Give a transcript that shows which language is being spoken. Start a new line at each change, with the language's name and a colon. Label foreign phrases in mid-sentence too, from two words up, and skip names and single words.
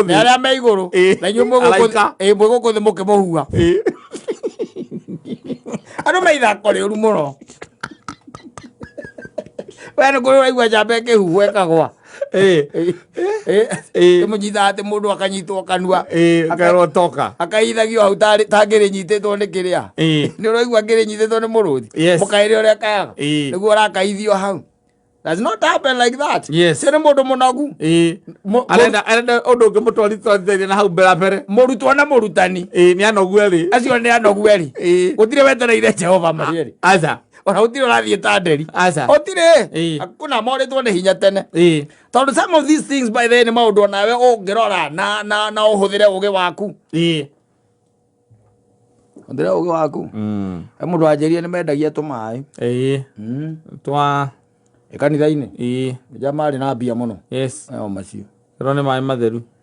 Kikuyu: nĩ arĩa me igũrũ na inyuĩ mwĩ gũkũ thĩ mũkĩmũhua andũ maithako rĩũru mũno we nĩ kũrĩ ũraigua njamba ĩkĩhuhwo ĩkagwa ĩmũnyitaga atĩ mũndũ akanyitwo kanua akerwo toka akaithagio hau tangĩrĩ nyitĩtwo nĩ kĩrĩa nĩ ũraigua ngĩrĩ nyitĩtwo nĩ mũrũthi mũkaĩrĩ ũrĩa kayaga nĩguo ũrakaithio hau.
English: Does not happen like that. Yes.
Kikuyu: Sene mũndũ mũnogu. Arenda ũndũ ũngĩ mũtwarithirie na hau mbere. Mũrutwo na mũrutani. Nĩ anogu eri. Acio nĩ anogu eri. Gũtirĩ wetereire Jehova marieri. Aca. Ona gũtirĩ ũrathiĩ ta nderi. Aca. Gũtirĩ. Hakuna morĩtwo nĩ hinya tene. Tondũ
English: some of these things by the way
Kikuyu: nĩ maũndũ onawe ũngĩrora na ũhũthĩre ũgĩ waku. Ũhũthĩre ũgĩ waku. Mũndũ anjĩrire nĩ mendagia tũmaĩ. Twa kanitha-inĩ ja marĩ na mbia mũno o macio ĩro nĩ maĩ matheru